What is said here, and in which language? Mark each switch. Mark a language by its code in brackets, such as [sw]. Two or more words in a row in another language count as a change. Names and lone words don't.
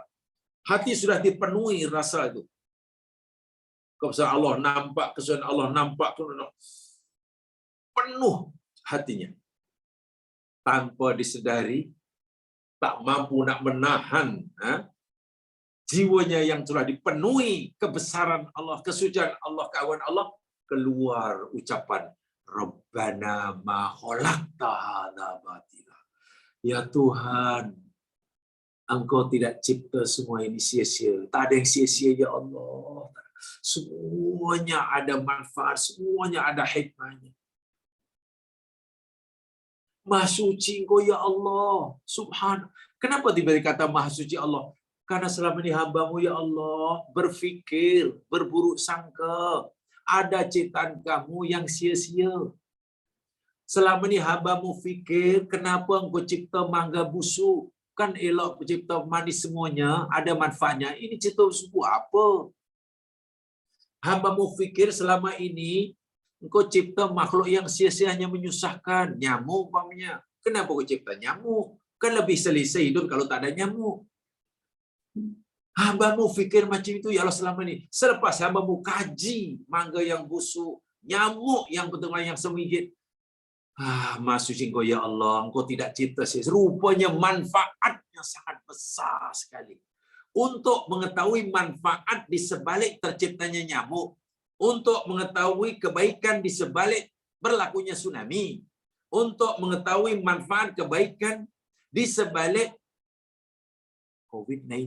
[ms] Hati sudah dipenuhi rasa itu. Kebesaran Allah nampak, kesucian Allah nampak, penuh hatinya. Tanpa disedari, tak mampu nak menahan jiwanya yang telah dipenuhi kebesaran Allah, kesucian Allah, keagungan Allah, keluar ucapan [ar] رَبَّنَا مَا خَلَقْتَ هَٰذَا بَاطِلًا. [ms] Ya Tuhan, Engkau tidak cipta semua ini sia-sia. Tak ada yang sia-sia [ar] يا الله. [ms] Semuanya ada manfaat, semuanya ada hikmahnya. Maha suci Engkau [ar] يا الله. [ms] Subhan. Kenapa diberi kata Maha suci Allah? Karena selama ini hamba-Mu [ar] يا الله [ms] berfikir, berburuk sangka. Ada ciptaan Kamu yang sia-sia. Selama ini hamba-Mu fikir, kenapa Engkau cipta mangga busuk? Kan elok cipta manis semuanya, ada manfaatnya. Ini cipta busuk apa? Hamba-Mu fikir selama ini, Engkau cipta makhluk yang sia-sia hanya menyusahkan. Nyamuk umpamanya. Kenapa Engkau cipta nyamuk? Kan lebih selesa hidup kalau tak ada nyamuk. Hamba-Mu fikir macam itu [ar] يا الله [ms] selama ini. Selepas hamba-Mu kaji mangga yang busuk, nyamuk yang betul-betul yang semigit. Maha suci Engkau [ar] يا الله, [ms] Engkau tidak cipta sia-sia. Rupanya manfaatnya sangat besar sekali. Untuk mengetahui manfaat di sebalik terciptanya nyamuk, untuk mengetahui kebaikan di sebalik berlakunya tsunami, untuk mengetahui manfaat kebaikan di sebalik COVID-19.